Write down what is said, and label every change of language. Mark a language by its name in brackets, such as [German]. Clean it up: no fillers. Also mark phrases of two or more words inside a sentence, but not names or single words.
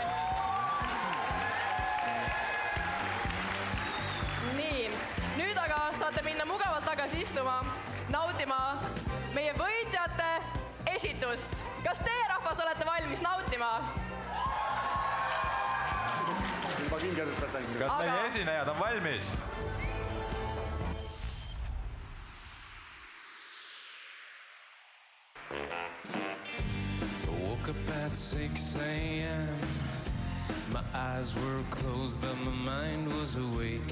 [Estonian] Nii, nüüd aga saate minna mugavalt tagasi istuma, nautima meie võitjate esitust. Kas teie, rahvas, olete valmis nautima? kindel, et kas meie esinejad on valmis? [English] Woke up at 6 a.m. My eyes were closed, but my mind was awake.